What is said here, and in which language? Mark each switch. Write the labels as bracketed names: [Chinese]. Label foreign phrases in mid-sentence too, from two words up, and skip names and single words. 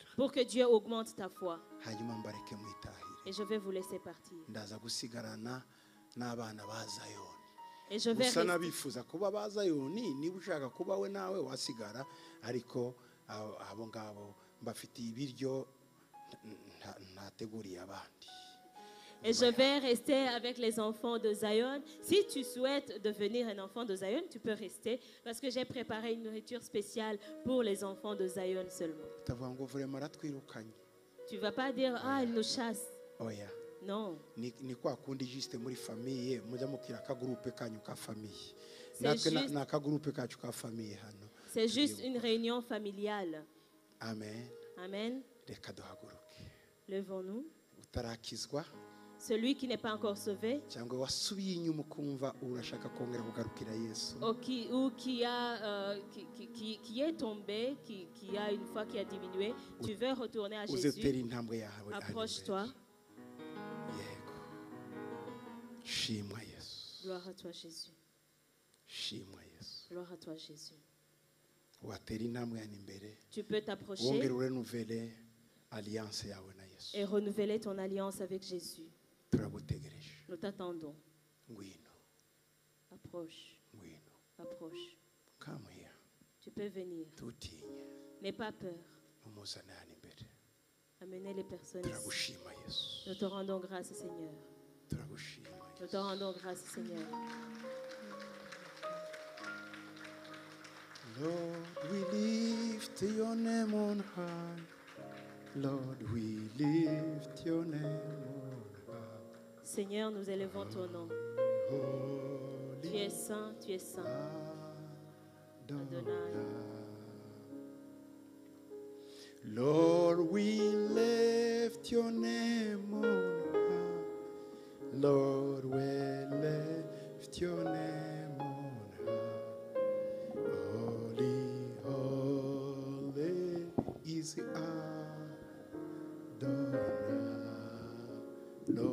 [French] pour que Dieu augmente ta foi. [Kinyarwanda] hanyuma mbareke mwitahire. [French] Et je vais vous laisser partir. [Kinyarwanda] Ndaza gusigarana n'abana ba Zayoni. [French] Et je vais [Kinyarwanda] Gusa [French] rester. [Kinyarwanda] n'abifuza kuba ba Zayoni niba ushaka kuba we nawe wasigara ariko abo ngabo mbafitiye ibiryo ntateguriye abandi. [French] Et je vais rester avec les enfants de Zion. Si tu souhaites devenir un enfant de Zion, tu peux rester parce que j'ai préparé une nourriture spéciale pour les enfants de Zion seulement. [Kinyarwanda] Utavuga ngo vraiment aratwirukanye. [French] Tu ne vas pas dire, ah, il nous chasse. [Kinyarwanda] Oya. [French] Non. [Kinyarwanda] Ni kwa kundi juste muri famille mujya mukira akagroupe kanyu ka famille. [French] C'est juste- [Kinyarwanda] Na akagroupe kacu ka famille hano. [French] C'est juste une réunion familiale. Amen. Amen. [Kinyarwanda] Reka duhaguruke. [French] Levons-nous. [Kinyarwanda] Utarakizwa [French] Celui qui n'est pas encore sauvé [Kinyarwanda] cyangwa wasubiye inyuma ukumva urashaka kongera kugarukira Yesu. [French] ou qui est tombé, qui a une foi qui a diminué, tu veux retourner à [Kinyarwanda] Uzetera [French] Jésus, [Kinyarwanda] intambwe yawe. [French] approche-toi. [Kinyarwanda] Yego. Shimwa Yesu. [French] Gloire à toi, Jésus. [Kinyarwanda] Shimwa Yesu. [French] Gloire à toi, Jésus. [Kinyarwanda] Watera intambwe yani imbere. [French] Tu peux t'approcher [Kinyarwanda] Wongera urenuvele alliance yawe na Yesu. [French] et renouveler ton alliance avec Jésus. [Kinyarwanda] Turagutegereje. [French] Nous t'attendons. [Kinyarwanda] Ngwino. [French] Approche, [Kinyarwanda] Ngwino. [French] approche. [English] Come here. [French] Tu peux venir. [Kinyarwanda] Tutinye. [French] N'aie pas peur. [Kinyarwanda] Umuzane hano imbere. [French] Amenez les personnes ici. [Kinyarwanda] Turagushima Yesu. [French] Nous te rendons grâce, Seigneur. [Kinyarwanda] Turagushima [French] Nous [Kinyarwanda] Yesu. [French] te rendons grâce, Seigneur. [English] Lord, we lift your name on high. Lord, we lift your name on high. [French] Seigneur, nous élevons ton nom. Tu [English] Holy [French] es saint, tu es saint. Adonai. [English] Lord, we lift your name on high. Lord, we lift your name on high. Holy, holy is Adonai.